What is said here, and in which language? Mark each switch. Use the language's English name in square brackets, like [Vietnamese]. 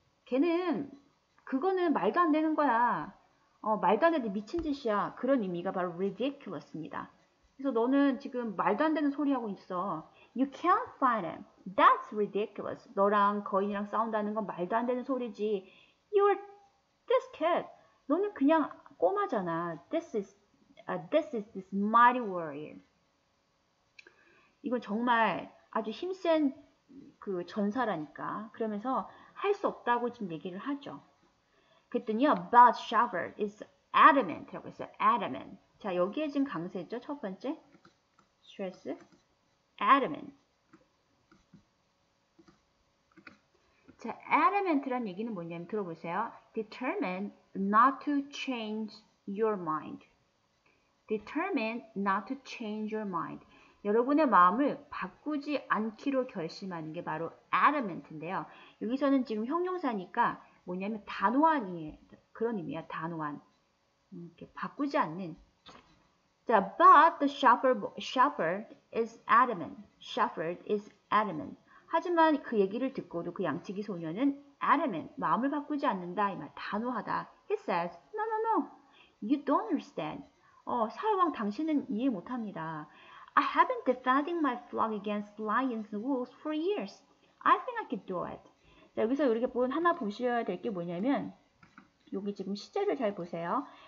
[Korean] 걔는 그거는 말도 안 되는 거야. 말도 안 되는 미친 짓이야. 그런 의미가 바로 ridiculous입니다. 그래서 너는 지금 말도 안 되는 소리 하고 있어. [English] You can't fight him. That's ridiculous. [Korean] 너랑 거인이랑 싸운다는 건 말도 안 되는 소리지. [English] You're this kid. [Korean] 너는 그냥 꼬마잖아. [English] This is this mighty warrior. [Korean] 이건 정말 아주 힘센 그 전사라니까. 그러면서 할 수 없다고 지금 얘기를 하죠. 그랬더니요, [English] but shepherd is adamant [Korean] 라고 했어요. adamant. 자, 여기에 지금 강세죠. 첫 번째. stress. adamant. 자, adamant란 얘기는 뭐냐면 들어보세요. [English] determined not to change your mind. determined not to change your mind. [Korean] 여러분의 마음을 바꾸지 않기로 결심하는 게 바로 adamant인데요. 여기서는 지금 형용사니까 뭐냐면 단호한 그런 의미야. 단호한. 이렇게 바꾸지 않는. [English] 자, but the shepherd is adamant. shepherd is adamant. [Korean] 하지만 그 얘기를 듣고도 그 양치기 소년은 adamant. 마음을 바꾸지 않는다. 이 말. 단호하다. [English] He says, no. You don't understand. [Korean] 사울왕 당신은 이해 못합니다. [English] I have been defending my flock against lions and wolves for years. I think I could do it. [Korean] 자, 여기서 이렇게 하나 보셔야 될 게 뭐냐면 여기 지금 시제를 잘 보세요.